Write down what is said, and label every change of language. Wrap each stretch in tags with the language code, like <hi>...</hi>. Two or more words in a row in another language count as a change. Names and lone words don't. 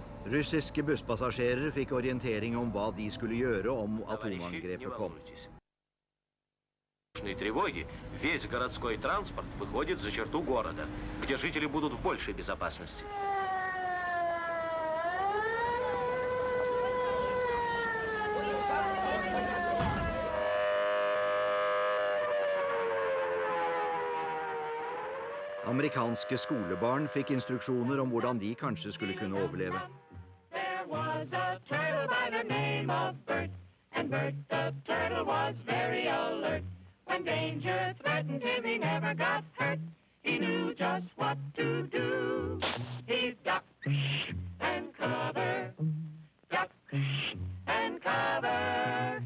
<no>Russiske busspassasjerer fikk orientering om hva de skulle gjøre om atomangrepet kom.</no> <ru>Тревоги, весь городской транспорт выходит за черту города, где жители будут в большей безопасности.</ru> <no>Amerikanske skolebarn fikk instruksjoner om hvordan de kanskje skulle kunne overleve.</no> <en>There was a turtle by the name of Bert, and Bert the turtle was very alert. When danger threatened him, he never got hurt. He knew just what to do. He'd duck and cover, duck and cover.</en>